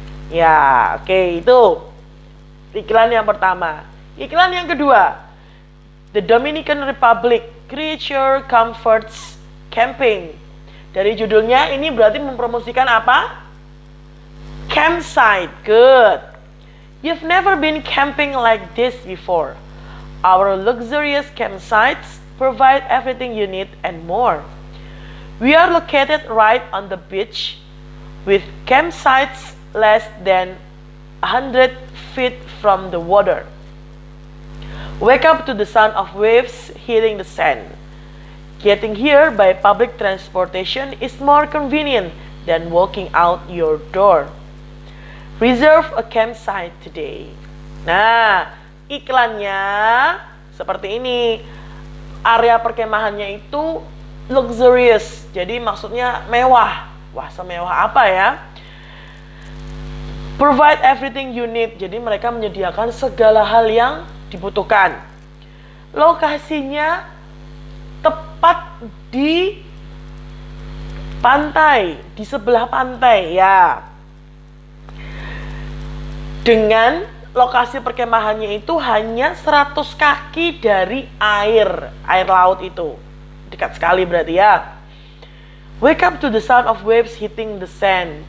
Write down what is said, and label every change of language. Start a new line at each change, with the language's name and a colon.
Indonesian: Ya, oke, itu iklan yang pertama. Iklan yang kedua, The Dominican Republic Creature Comforts Camping. Dari judulnya ini berarti mempromosikan apa?
English: Campsite. Good. You've never been camping like this before. Our luxurious campsites provide everything you need and more. We are located right on the beach with campsites less than 100 feet from the water. Wake up to the sound of waves hitting the sand. Getting here by public transportation is more convenient than walking out your door. Reserve a campsite today.
Indonesian: Nah, iklannya seperti ini. Area perkemahannya itu luxurious. Jadi maksudnya mewah. Wah, semewah apa ya?
English: Provide everything you need.
Indonesian: Jadi mereka menyediakan segala hal yang dibutuhkan. Lokasinya tepat di pantai, di sebelah pantai ya. Dengan lokasi perkemahannya itu hanya 100 kaki dari air laut itu. Dekat sekali berarti ya.
English: Wake up to the sound of waves hitting the sand.